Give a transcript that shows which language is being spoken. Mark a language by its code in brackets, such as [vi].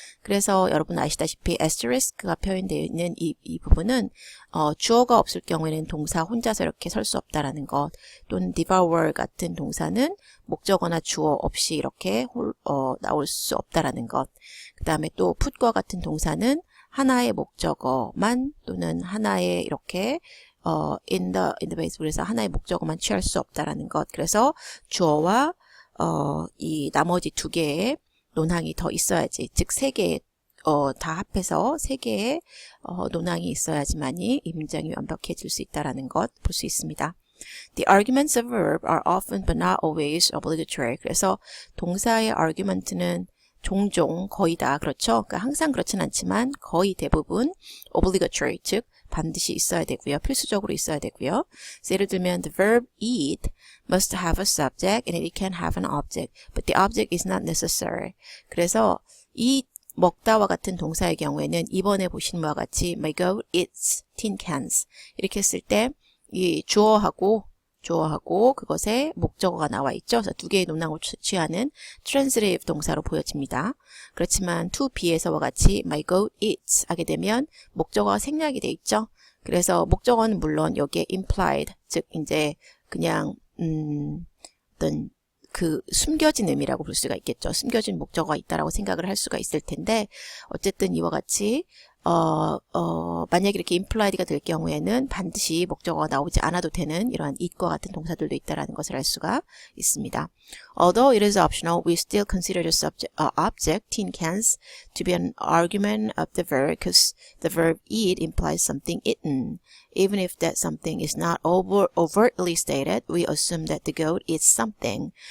[ko] 그래서 여러분 아시다시피 asterisk가 표현되어 있는 이 부분은 주어가 없을 경우에는 동사 혼자서 이렇게 설 수 없다라는 것, 또는 devour 같은 동사는 목적어나 주어 없이 이렇게 나올 수 없다라는 것, 그 다음에 또 put과 같은 동사는 하나의 목적어만 또는 하나의 이렇게 [en] in the base, [ko] 그래서 하나의 목적어만 취할 수 없다라는 것. 그래서 주어와 이 나머지 2개의 논항이 더 있어야지, 즉 3개의 다 합해서 3개의 논항이 있어야지만이 이 문장이 완벽해질 수 있다는 것 볼 수 있습니다. [en] The arguments of verb are often but not always obligatory. [ko] 그래서 동사의 argument는 종종 거의 다 그렇죠. 그러니까 항상 그렇진 않지만 거의 대부분 obligatory, 즉 반드시 있어야 되고요. 필수적으로 있어야 되고요. [en] 예를 들면 the verb eat must have a subject and it can have an object, but the object is not necessary. [ko] 그래서 eat 먹다와 같은 동사의 경우에는 이번에 보신 바와 같이 [en] my goat eats tin cans [ko] 이렇게 했을 때 이 주어하고 그것에 목적어가 나와 있죠. 그래서 2개의 논항을 취하는 transitive 동사로 보여집니다. 그렇지만 to be에서와 같이 [en] my goat eats [ko] 하게 되면 목적어가 생략이 돼 있죠. 그래서 목적어는 물론 여기에 implied, 즉 이제 그냥 어떤 그 숨겨진 의미라고 볼 수가 있겠죠. 숨겨진 목적어가 있다라고 생각을 할 수가 있을 텐데 어쨌든 이와 같이 만약에 이렇게 implied가 될 경우에는 반드시 목적어가 나오지 않아도 되는 이러한 it과 같은 동사들도 있다라는 것을 알 수가 있습니다. [en] Although it is optional, we still consider the object, tin cans, to be an argument of the verb because the verb eat implies something eaten. Even if that something is not overtly stated, we assume that the goat eats something.